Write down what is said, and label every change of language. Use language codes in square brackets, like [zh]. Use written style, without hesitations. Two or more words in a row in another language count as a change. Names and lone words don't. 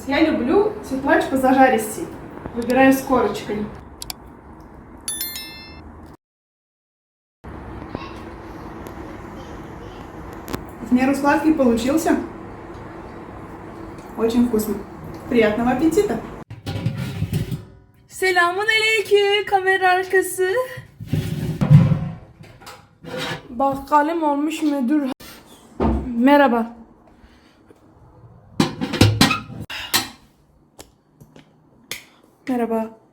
[ru] Я люблю сюрприз позажаристей. Выбираю с корочкой. В меру сладкий получился. Очень вкусно. Приятного аппетита! [tr] Selamun aleyküm kamera arkası. Bakkalım olmuş müdür. Merhaba. Merhaba.